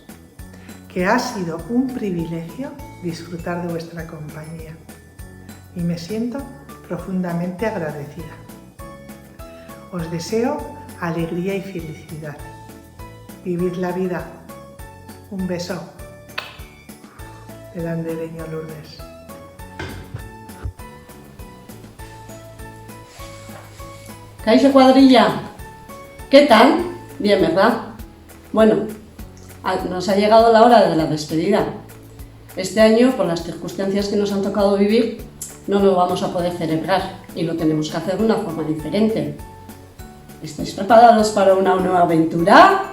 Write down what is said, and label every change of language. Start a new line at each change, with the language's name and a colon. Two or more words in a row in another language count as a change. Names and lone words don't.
Spanish: Que ha sido un privilegio disfrutar de vuestra compañía. Y me siento profundamente agradecida. Os deseo alegría y felicidad. Vivid la vida. Un beso del andereño Lourdes. Kaixo cuadrilla, ¿qué tal? Bien, ¿verdad? Bueno, nos ha llegado la hora de la despedida. Este año, por las circunstancias que nos han tocado vivir, no lo vamos a poder celebrar y lo tenemos que hacer de una forma diferente. ¿Estáis preparados para una nueva aventura?